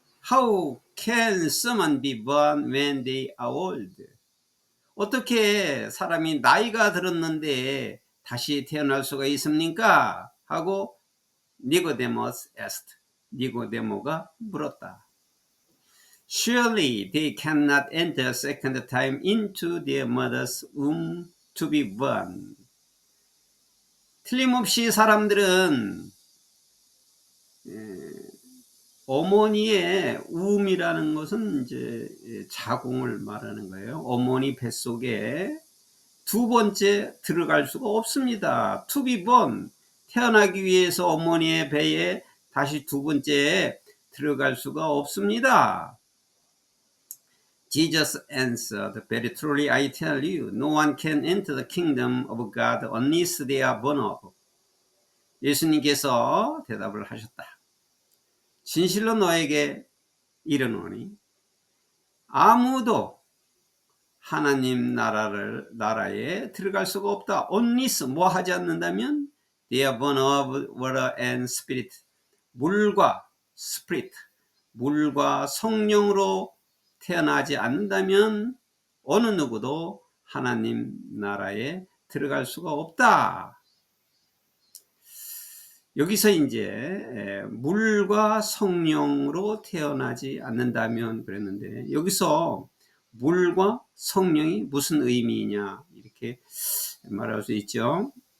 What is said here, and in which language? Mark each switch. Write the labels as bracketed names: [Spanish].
[English] How can someone be born when they are old? [Korean] 어떻게 사람이 나이가 들었는데 다시 태어날 수가 있습니까? 하고 니고데모스 [English] asked. [Korean] 니고데모가 물었다. [English] Surely they cannot enter a second time into their mother's womb to be born. [Korean] 틀림없이 사람들은 어머니의 우음이라는 것은 이제 자궁을 말하는 거예요. 어머니 뱃속에 두 번째 들어갈 수가 없습니다. [English] To be born, [Korean] 태어나기 위해서 어머니의 배에 다시 두 번째 들어갈 수가 없습니다. [English] Jesus answered, Very truly I tell you, no one can enter the kingdom of God unless they are born of. [Korean] 예수님께서 대답을 하셨다. 진실로 너에게 이르노니 아무도 하나님 나라에 들어갈 수가 없다. [English] unless [Korean] 뭐 하지 않는다면 [English] they are born of water and spirit. [Korean] 물과 spirit, 물과 성령으로 태어나지 않는다면 어느 누구도 하나님 나라에 들어갈 수가 없다. 여기서 이제 물과 성령으로 태어나지 않는다면 그랬는데, 여기서 물과 성령이 무슨 의미냐 이렇게 말할 수 있죠.